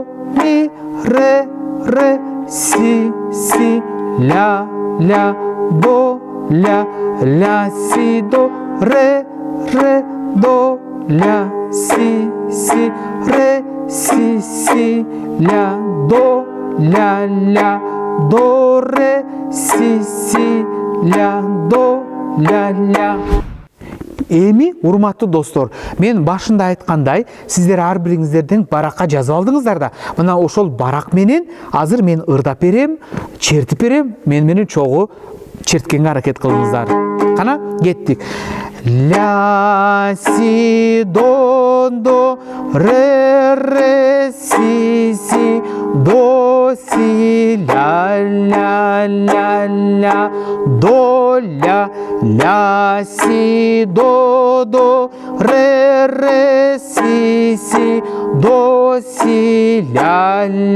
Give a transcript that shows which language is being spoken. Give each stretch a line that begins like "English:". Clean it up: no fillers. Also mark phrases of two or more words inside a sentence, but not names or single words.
Kyrgyz: ре, си, ля, до, ля, си, до, ре, до, ля, си, ре, си, ля, до, ре, си, ля, до, ля. Эми, урматтуу достор, мен башында айткандай, сиздер ар бириңиздерден баракка жазып алдыңыздар да. Мына ошол барак менен азыр мен ырдап берем, чертип берем, мен менен чогуу черткенге аракет кылыңыздар. Кана, кеттик. Ля, си, до, ре, си, до, си, ля, до, ля, си, до, ре, си, до, си, ля,